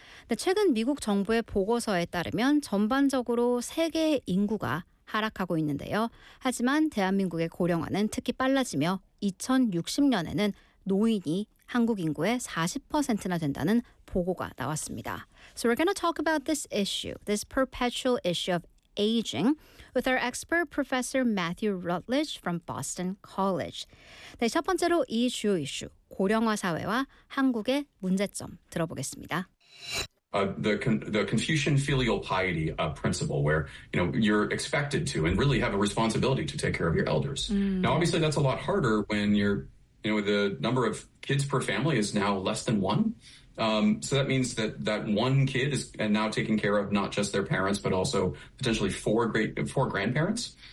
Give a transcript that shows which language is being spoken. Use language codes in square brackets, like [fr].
[ko] 네, 최근 미국 정부의 보고서에 따르면 전반적으로 세계 인구가 하락하고 있는데요. 하지만 대한민국의 고령화는 특히 빨라지며 2060년에는 노인이 한국 인구의 40%나 된다는 보고가 나왔습니다. [en] So we're going to talk about this issue, this perpetual issue of aging with our expert professor Matthew Rutledge from Boston College. [ko] 네, 첫 번째로 이 주요 이슈, 고령화 사회와 한국의 문제점 들어보겠습니다. [en] The Confucian filial piety principle where you know you're expected to and really have a responsibility to take care of your elders. Now obviously that's a lot harder when you're you know the number of kids per family is now less than one. So that means that that one kid is now taking care of not just their parents, but also potentially four grandparents.